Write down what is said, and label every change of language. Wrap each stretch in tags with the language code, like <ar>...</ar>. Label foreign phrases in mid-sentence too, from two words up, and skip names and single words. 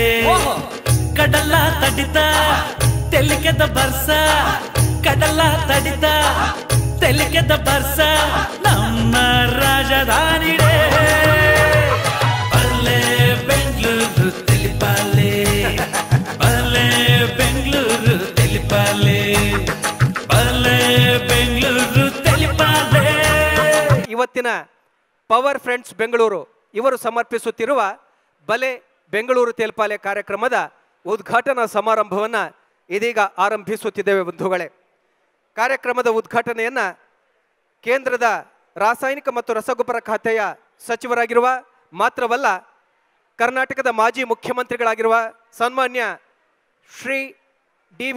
<tcy>ಕಡಲ ತಡಿತ ತೆಲಿಕೆದ ಬರ್ಸ, ಕಡಲ ತಡಿತ ತೆಲಿಕೆದ ಬರ್ಸ ನಮ್ಮ ರಾಜಧಾನಿಡೆ. ಬಲ್ಲೆ ಬೆಂಗಳೂರು ತೆಲಿಪಾಲೆ, ಬಲ್ಲೆ ಬೆಂಗಳೂರು ತೆಲಿಪಾಲೆ, ಬಲ್ಲೆ ಬೆಂಗಳೂರು ತೆಲಿಪಾಲೆ.</tcy> <kn>ಇವತ್ತಿನ ಪವರ್ ಫ್ರೆಂಡ್ಸ್ ಬೆಂಗಳೂರು ಇವರು ಸಮರ್ಪಿಸುತ್ತಿರುವ ಬಲೆ ಬೆಂಗಳೂರು ತೆಲಪಾಲೆ ಕಾರ್ಯಕ್ರಮದ ಉದ್ಘಾಟನಾ ಸಮಾರಂಭವನ್ನು ಇದೀಗ ಆರಂಭಿಸುತ್ತಿದ್ದೇವೆ ಬಂಧುಗಳೇ. ಕಾರ್ಯಕ್ರಮದ ಉದ್ಘಾಟನೆಯನ್ನು ಕೇಂದ್ರದ ರಾಸಾಯನಿಕ ಮತ್ತು ರಸಗೊಬ್ಬರ ಖಾತೆಯ ಸಚಿವರಾಗಿರುವ ಮಾತ್ರವಲ್ಲ, ಕರ್ನಾಟಕದ ಮಾಜಿ ಮುಖ್ಯಮಂತ್ರಿಗಳಾಗಿರುವ ಸನ್ಮಾನ್ಯ ಶ್ರೀ ಡಿ.ವಿ.</kn>